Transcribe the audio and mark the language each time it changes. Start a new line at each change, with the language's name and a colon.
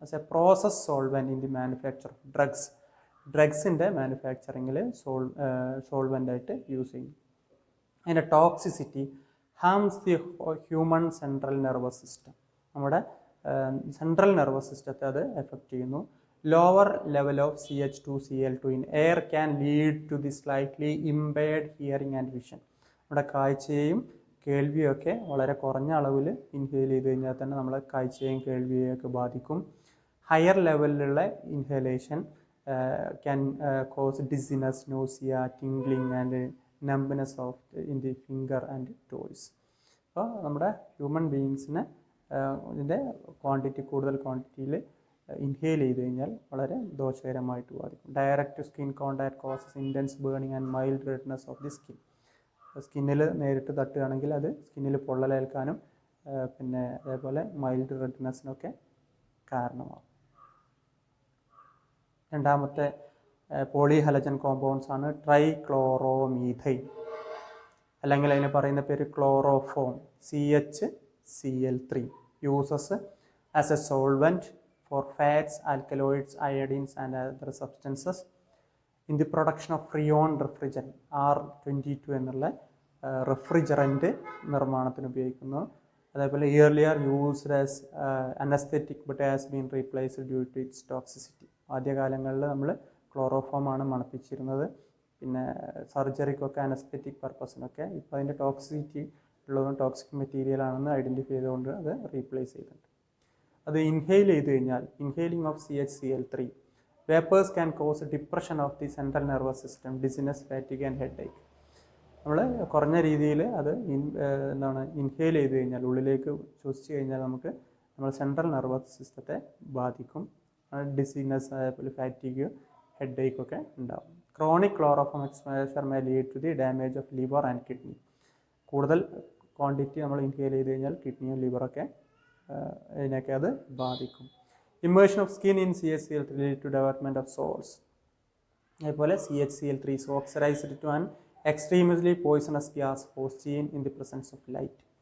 English: as a process solvent in the manufacture of
Malayalam: ഡ്രഗ്സിൻ്റെ മാനുഫാക്ചറിങ്ങിൽ solvent ആയിട്ട് use ചെയ്യും.
English: അതിൻ്റെ toxicity harms the human central nervous system.
Malayalam: നമ്മുടെ central nervous സിസ്റ്റത്തെ അത് എഫക്റ്റ് ചെയ്യുന്നു.
English: Lower level of CH2Cl2 in air can lead to the slightly impaired hearing and vision.
Malayalam: നമ്മുടെ കാഴ്ചയെയും കേൾവിയും ഒക്കെ വളരെ കുറഞ്ഞ അളവിൽ ഇൻഹെയിൽ ചെയ്ത് കഴിഞ്ഞാൽ തന്നെ നമ്മളെ കാഴ്ചയെയും കേൾവിയെയും ഒക്കെ ബാധിക്കും.
English: Higher ലെവലിലുള്ള inhalation can cause dizziness, nausea, tingling and numbness of in the finger and toes.
Malayalam: അപ്പോൾ നമ്മുടെ ഹ്യൂമൻ ബീയിങ്സിന് ഇതിൻ്റെ കൂടുതൽ ക്വാണ്ടിറ്റിയിൽ ഇൻഹെയിൽ ചെയ്ത് കഴിഞ്ഞാൽ വളരെ ദോഷകരമായിട്ട് ബാധിക്കും.
English: Direct skin contact causes intense burning and mild redness of the skin.
Malayalam: സ്കിന്നിൽ നേരിട്ട് തട്ടുകയാണെങ്കിൽ അത് സ്കിന്നിൽ പൊള്ളലേൽക്കാനും പിന്നെ അതേപോലെ മൈൽഡ് റെഡ്നെസ്സിനൊക്കെ കാരണമാകും. രണ്ടാമത്തെ പോളിഹലജൻ കോമ്പൗണ്ട്സ് ആണ് ട്രൈക്ലോറോമീഥൈൻ, അല്ലെങ്കിൽ അതിന് പറയുന്ന പേര് chloroform CHCl3.
English: uses as a solvent for fats, alkaloids, iodines and other substances in the production of freon refrigerant R22
Malayalam: എന്നുള്ള റെഫ്രിജറൻറ്റ് നിർമ്മാണത്തിന് ഉപയോഗിക്കുന്നു.
English: അതേപോലെ earlier used as anaesthetic but has been replaced due to its toxicity.
Malayalam: ആദ്യകാലങ്ങളിൽ നമ്മൾ ക്ലോറോഫോമാണ് മണപ്പിച്ചിരുന്നത്, പിന്നെ സർജറിക്കൊക്കെ anaesthetic പർപ്പസിനൊക്കെ. ഇപ്പോൾ അതിൻ്റെ toxicity ഉള്ളതും ടോക്സിക് മെറ്റീരിയൽ ആണെന്ന് ഐഡൻറ്റിഫൈ ചെയ്തുകൊണ്ട് അത് റീപ്ലേസ് ചെയ്തിട്ടുണ്ട്. അത് ഇൻഹെയിൽ ചെയ്ത് കഴിഞ്ഞാൽ
English: Inhaling of CHCl3 vapours can cause depression of the central nervous system, dizziness, fatigue and headache.
Malayalam: നമ്മൾ കുറഞ്ഞ രീതിയിൽ അത് ഇൻഹെയിൽ ചെയ്ത് കഴിഞ്ഞാൽ, ഉള്ളിലേക്ക് ശ്വസിച്ച് കഴിഞ്ഞാൽ നമുക്ക് നമ്മൾ സെൻട്രൽ നെർവസ് സിസ്റ്റത്തെ ബാധിക്കും. ഡിസീനസ്, അതേപോലെ ഫാറ്റിക്, ഹെഡ് ഏക്ക് ഒക്കെ ഉണ്ടാകും.
English: Chronic chloroform exposure may lead to the damage of liver and kidney.
Malayalam: കൂടുതൽ ക്വാണ്ടിറ്റി നമ്മൾ ഇൻഹെയിൽ ചെയ്ത് കഴിഞ്ഞാൽ കിഡ്നിയും ലിവറൊക്കെ ഇതിനൊക്കെ അത് ബാധിക്കും.
English: Immersion of skin in CHCl3 lead to development of sores. അതേപോലെ CHCl3 is oxidized to an extremely poisonous gas phosgene in the presence of light.